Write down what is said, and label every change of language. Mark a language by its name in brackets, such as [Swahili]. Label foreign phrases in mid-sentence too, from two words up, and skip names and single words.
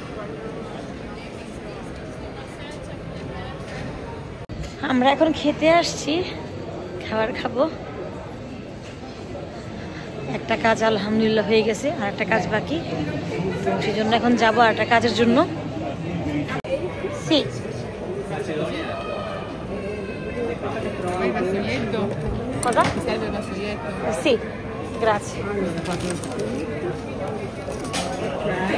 [Bangla] আমরা এখন খেতে আসছি, খাবার খাবো। একটা কাজ আলহামদুলিল্লাহ হয়ে গেছে, আর একটা কাজ বাকি, তো সেই জন্য এখন যাবো আর একটা কাজের জন্য। [Italian] Cosa? Ti serve il vassoietto? Sì, grazie. Ok.